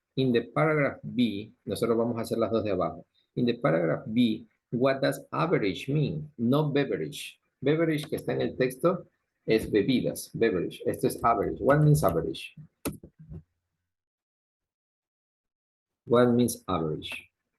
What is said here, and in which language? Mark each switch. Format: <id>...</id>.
<en>In the paragraph B,</en> <es>nosotros vamos a hacer las dos de abajo.</es> <en>In the paragraph B, what does average mean? No beverage.</en> <es>Beverage que está en el texto es bebidas, beverage. Esto es</es> <en>average. What means average? What means average?</en>